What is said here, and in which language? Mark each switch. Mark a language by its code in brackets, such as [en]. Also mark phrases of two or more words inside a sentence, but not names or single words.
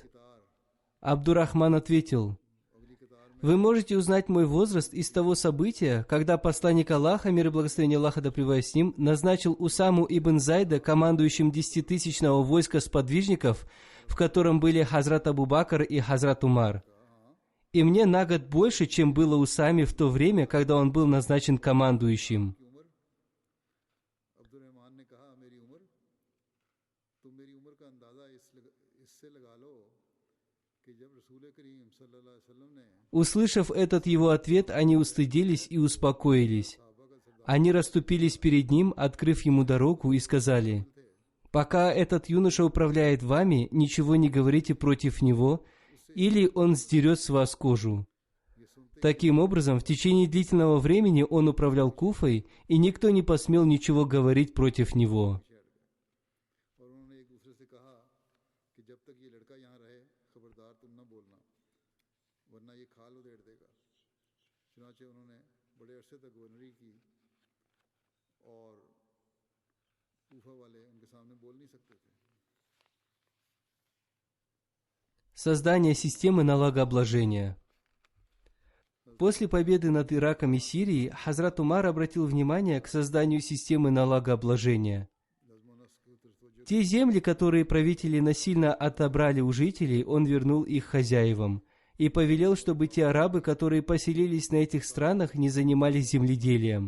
[ru] Абдурахман ответил: «Вы можете узнать мой возраст из того события, когда посланник Аллаха, мир и благословение Аллаха да пребывает с ним, назначил Усаму ибн Зайда командующим 10-тысячного войска сподвижников, в котором были Хазрат Абу Бакр и Хазрат Умар. И мне на год больше, чем было у Сами в то время, когда он был назначен командующим. [ur] عبدالرحمن نے کہا میری عمر تم میری عمر کا اندازہ اس سے لگا لو کہ جب رسول کریم [ar] صلى الله عليه وسلم [ur] نے [ru] Услышав этот его ответ, они устыдились и успокоились. Они расступились перед ним, открыв ему дорогу, и сказали: «Пока этот юноша управляет вами, ничего не говорите против него, или он сдерет с вас кожу». Таким образом, в течение длительного времени он управлял Куфой, и никто не посмел ничего говорить против него. [ur] اور انہوں نے ایک دوسرے سے کہا کہ جب تک یہ لڑکا یہاں رہے خبردار تم نہ بولنا ورنہ یہ کھال ادھیڑ دے گا. چنانچہ انہوں نے بڑے عرصے تک گورنری کی اور کوفہ والے ان کے سامنے بول نہیں سکتے تھے. [ru] Создание системы налогообложения. После победы над Ираком и Сирией, Хазрат Умар обратил внимание к созданию системы налогообложения. Те земли, которые правители насильно отобрали у жителей, он вернул их хозяевам и повелел, чтобы те арабы, которые поселились на этих странах, не занимались земледелием.